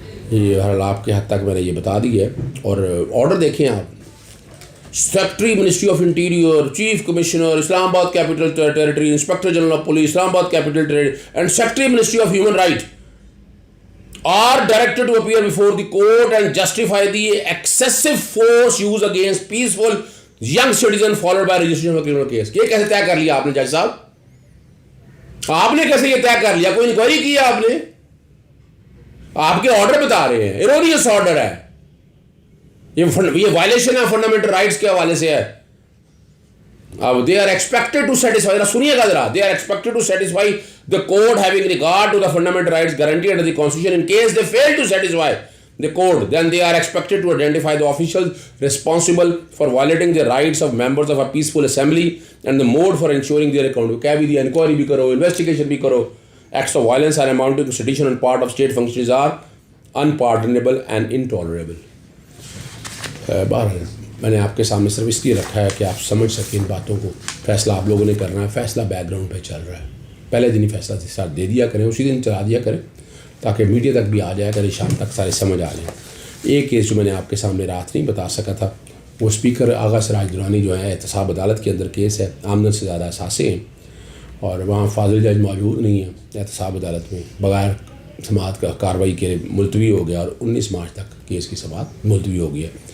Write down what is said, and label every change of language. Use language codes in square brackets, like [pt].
[ur] یہ ہر آپ کے حد تک میں نے یہ بتا دی ہے. اور آرڈر دیکھیں آپ, [en] Secretary ministry of interior, chief commissioner Islamabad capital territory, inspector general of police Islamabad capital territory and secretary ministry of human right are directed to appear before the court and justify the excessive force used against peaceful young citizen followed by registration of a criminal case. [ur] یہ کیسے طے کر لیا آپ نے جج صاحب؟ آپ نے کیسے یہ طے کر لیا؟ کوئی انکوائری کی آپ نے؟ آپ کے آرڈر بتا رہے ہیں, ایرونیس آرڈر ہے یہ وائلیشن ہے فنڈامنٹل رائٹس کے حوالے سے ہے. اب [en] they are expected to satisfy, [ur] سنیے گا ذرا, [en] they are expected to satisfy the court having regard to the fundamental rights guaranteed under the constitution. In case they fail to satisfy the court, then they are expected to identify the officials responsible for violating the rights of members of a peaceful assembly and the mode for ensuring their accountability. [ur] کیا بھی دی inquiry بھی کرو, investigation بھی کرو. [en] Acts of violence are amounting to sedition on part of state functionaries are unpardonable and intolerable. [ur] بہرحال میں نے آپ کے سامنے صرف اس لیے رکھا ہے کہ آپ سمجھ سکیں ان باتوں کو. فیصلہ آپ لوگوں نے کرنا ہے, فیصلہ بیک گراؤنڈ پہ چل رہا ہے. پہلے دن ہی فیصلہ ساتھ دے دیا کریں, اسی دن چلا دیا کریں تاکہ میڈیا تک بھی آ جائے کرے, شام تک سارے سمجھ آ جائیں. ایک کیس جو میں نے آپ کے سامنے رات نہیں بتا سکا تھا, وہ اسپیکر آغا سراج درانی جو ہے احتساب عدالت کے اندر کیس ہے, آمدن سے زیادہ اثاثے ہیں, اور وہاں فاضل جج موجود نہیں ہیں احتساب عدالت میں, بغیر سماعت کا کارروائی کے ملتوی ہو گیا, اور 19 مارچ تک کیس کی سماعت ملتوی ہو گئی ہے.